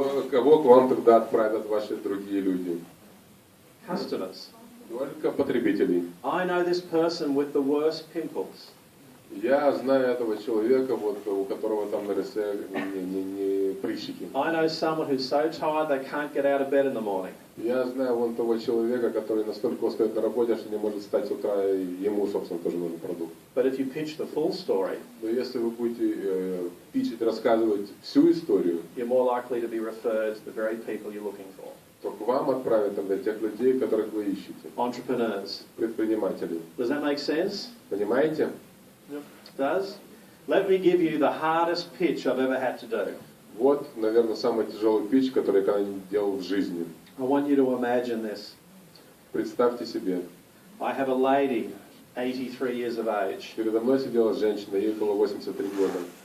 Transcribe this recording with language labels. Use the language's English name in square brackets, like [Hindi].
[Russian] кого к вам тогда отправят ваши другие люди? [English] Customers. [Russian] Только потребителей. [English] I know this person with the worst pimples. [Russian] Я знаю этого человека, у которого там на лице не прыщики. [English] I know someone who's so tired they can't get out of bed in the morning. [Russian] Я знаю того человека, который настолько устает на работе, что не может встать с утра, и ему, собственно, тоже нужен продукт. [English] But if you pitch the full story, [Russian] Но если вы будете питчить, рассказывать всю историю, [English] you're more likely to be referred to the very people you're looking for. [Russian] то к вам отправят тогда тех людей, которых вы ищете. [English] Entrepreneurs. [Russian] Предпринимателей. [English] Does that make sense? [Russian] Понимаете? [English] It does. Let me give you the hardest pitch I've ever had to do. [Russian] Вот, наверное, самый тяжелый питч, который я когда-нибудь делал в жизни. [English] I want you to imagine this. [Russian] Представьте себе. [English] I have a lady, 83 years of age. [Russian] Передо мной сидела женщина, ей было 83 года.